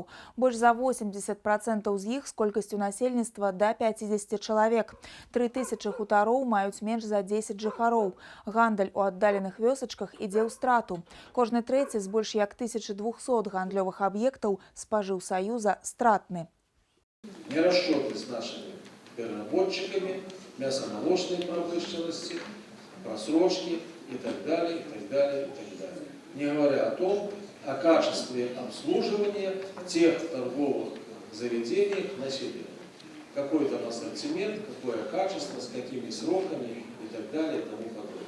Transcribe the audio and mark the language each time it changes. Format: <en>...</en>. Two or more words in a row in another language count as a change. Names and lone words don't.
<be>Больш за 80% з іх з колькасцю насельніцтва да 50 чалавек. 3000 хутароў маюць менш за 10 жыхароў. Гандаль у аддаленых вёсачках ідзе ў страту. Кожны трэці з больш як 1200 гандлёвых аб'ектаў Спажыўсаюза стратны.</be> <ru>Нерасчеты с нашими переработчиками, мясомолочной промышленности, просрочки и так далее, и так далее, и так далее. Не говоря о том, о качестве обслуживания тех торговых заведений населения. Какой там ассортимент, какое качество, с какими сроками и так далее и тому подобное.</ru>